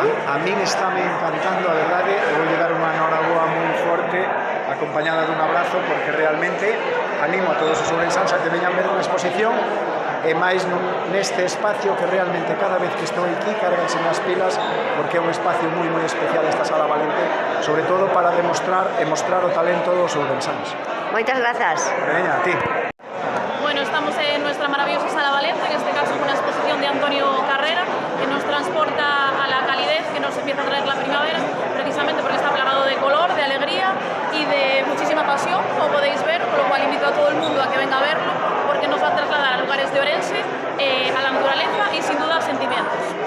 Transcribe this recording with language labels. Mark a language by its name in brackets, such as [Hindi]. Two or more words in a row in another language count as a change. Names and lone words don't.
[Galician] A min estáme encantando, a verdade, e voulle dar unha noraboa moi forte acompañada dun abrazo, porque realmente animo a todos os ourensáns a que veñan ver unha exposición e máis neste espacio que realmente cada vez que estou aquí carganse nas pilas, porque é un espacio moi especial esta Sala Valente, sobre todo para demostrar e mostrar o talento dos ourensáns. Moitas grazas. Veña, a ti. [Spanish] Bueno, estamos en nuestra maravillosa Sala Valente, en este caso con una exposición de Antonio Carrera, que nos transporta a la calidez que nos empieza a traer la primavera, precisamente porque está plagado de color, de alegría y de muchísima pasión, como podéis ver, con lo cual invito a todo el mundo a que venga a verlo, porque nos va a trasladar a lugares de Orense, a la naturaleza y sin duda a sentimientos.